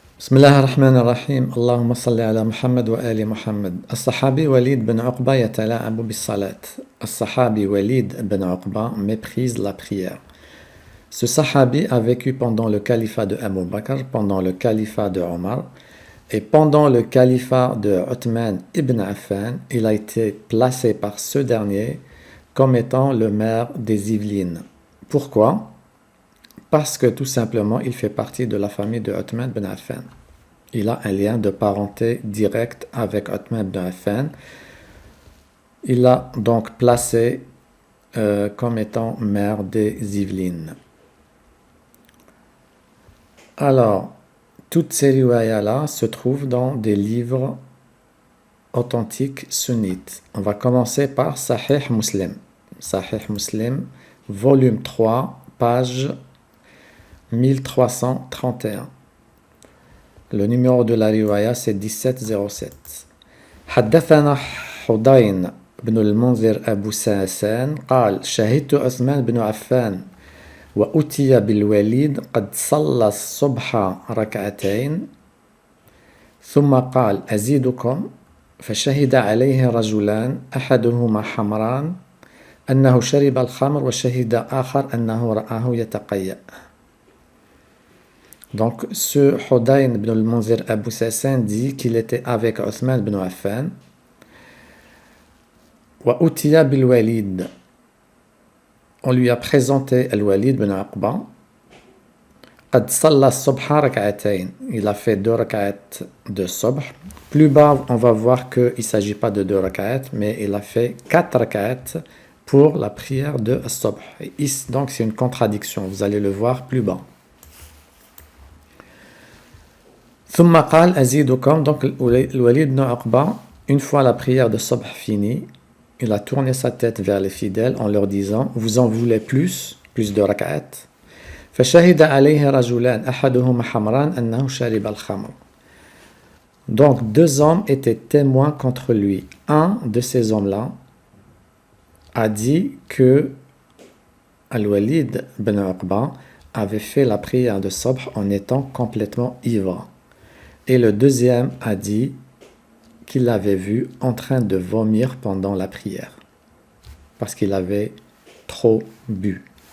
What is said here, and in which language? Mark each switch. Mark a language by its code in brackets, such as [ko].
[ar] بسم الله الرحمن الرحيم اللهم صل على محمد وآل محمد. الصحابي Walid ben Uqba يتلاعب بالصلاة. الصحابي Walid ben Uqba [fr] méprise la prière. Ce sahabi a vécu pendant le califat de Abu Bakr, pendant le califat de Omar et pendant le califat de Uthman ibn Affan. Il a été placé par ce dernier comme étant le maire des Yvelines. Pourquoi? Parce que tout simplement, il fait partie de la famille de Uthman ibn Affan. Il a un lien de parenté direct avec Uthman ibn Affan. Il l'a donc placé comme étant maire des Yvelines. Alors, toutes ces riwayas-là se trouvent dans des livres authentiques sunnites. On va commencer par Sahih Muslim. Sahih Muslim, volume 3, page 1331. Le numéro de la riwaya c'est 1707. [ar] حدثنا حدين بن المنذر أبو ساسان قال شهدت عثمان بن عفان وأتي بالوليد قد صلى الصبح ركعتين ثم قال أزيدكم فشهد عليه رجلان أحدهما حمران أنه شرب الخمر وشهد آخر أنه رآه يتقيأ. [fr] Donc, ce Hudayn ibn al-Munzir Abu Sassan dit qu'il était avec Uthman ibn Affan. [ar] Wa utiya bil Walid. [fr] On lui a présenté Al-Walid ibn Uqba. [ar] Qad salla subha rak'atayn. [fr] Il a fait 2 rak'at de subh. Plus bas, on va voir qu'il ne s'agit pas de 2 rak'at, mais il a fait 4 rak'at pour la prière de subh. Donc, c'est une contradiction. Vous allez le voir plus bas. [ar] ثم قال أزيدكم. [fr] Donc Walid ibn Uqba, une fois la prière de Subh finie, il a tourné sa tête vers les fidèles en leur disant: vous en voulez plus de rak'at? [ar] فشهد عليه رجلان أحدهما حمران أنه شرب الخمر. [fr] Donc 2 hommes étaient témoins contre lui. Un de ces hommes-là a dit que Al-Walid ibn Uqba avait fait la prière de Subh en étant complètement ivre. Et le deuxième a dit qu'il l'avait vu en train de vomir pendant la prière, parce qu'il avait trop bu.